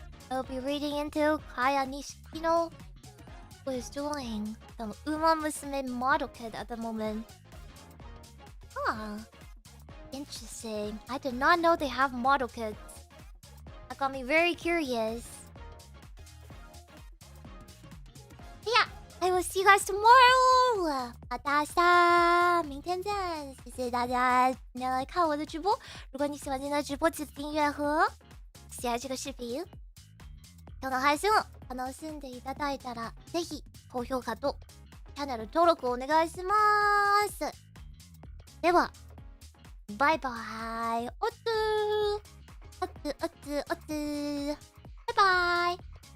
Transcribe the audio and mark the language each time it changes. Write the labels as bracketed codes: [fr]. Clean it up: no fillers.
[en] I'll be reading into Kaya Nishikino, who is doing the Uma Musume model kit at the moment. Huh. Interesting. I did not know they have model kits. That got me very curious. Yeah, I will see you guys tomorrow. [zh] 大家明天见，谢谢大家今天来看我的直播。如果你喜欢今天的直播，记得订阅和喜爱这个视频。 [ja] 今日の配信を楽しんでいただいたら、ぜひ高評価とチャンネル登録お願いします。では、バイバイ。おつー。おつおつおつー。バイバイ。